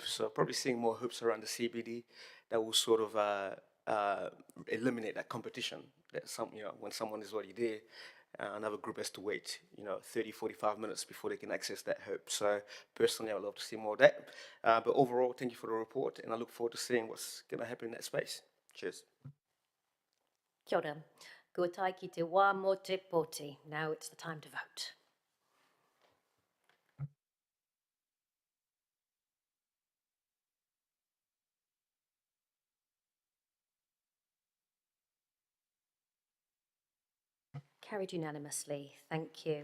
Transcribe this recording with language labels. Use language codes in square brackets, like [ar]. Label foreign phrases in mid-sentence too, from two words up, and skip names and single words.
[en] So probably seeing more hoops around the CBD that will sort of eliminate that competition. That when someone is already there, another group has to wait, 30, 45 minutes before they can access that hoop. So personally, I would love to see more of that. But overall, thank you for the report, and I look forward to seeing what's going to happen in that space. Cheers. [mi] Kia ora. Kua tai ki te wā mō te pōti. [en] Now it's the time to vote. Carried unanimously. Thank you.